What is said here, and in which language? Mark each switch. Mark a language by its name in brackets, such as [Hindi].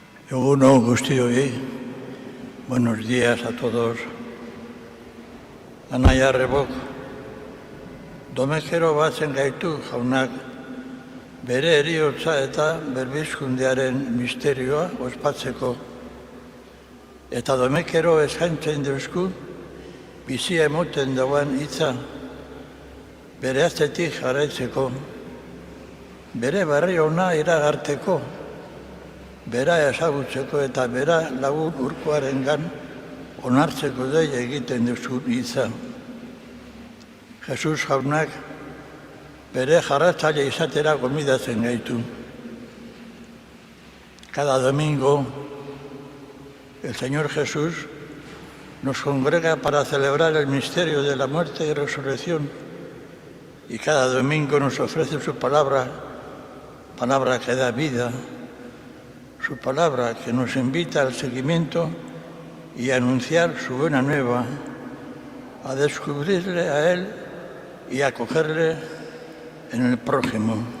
[Basque] Eguno guztioi, [Spanish] buenos días a todos. [Basque] Anaia Rebok, domekero batzen gaitu jaunak bere heriotza eta berbizkundearen misterioa ospatzeko. Eta domekero eskaintzen deusku, bizia emoten dagoen hitza, bere aztetik jarraitzeko, bere barri ona iragarteko, bera ezagutzeko eta bera lagun urkoarengan onartzeko dei egiten duzu hitza. Jesus jaunak bere jarratzaile izatera gomidatzen gaitu. [Spanish] Cada domingo el Señor Jesús nos congrega para celebrar el misterio de la muerte y resurrección y cada domingo nos ofrece su palabra, palabra que da vida, su palabra que nos invita al seguimiento y a anunciar su buena nueva, a descubrirle a Él y a acogerle en el prójimo.